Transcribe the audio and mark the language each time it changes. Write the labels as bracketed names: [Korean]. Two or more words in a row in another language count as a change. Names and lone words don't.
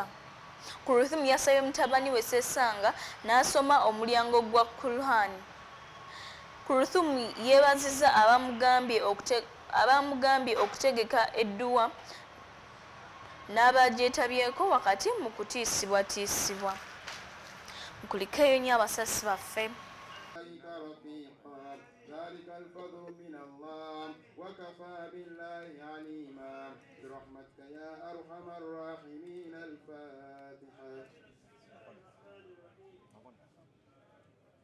[Ganda] Kluthumu yasabye mutabani we Assessa n'asoma omulyango gwa Quran. Kluthumu yeebazizza abamugambye okutegeka edduwa n'abagyetabyeko wakati mu kutiisibwatiisibwa. Mukulikeeyo nnyo abasasi baffe. [Arabic] ذلك الفضل من الله وكفى بالله عليما برحمتك يا أرحم الراحمين. الفاتحة.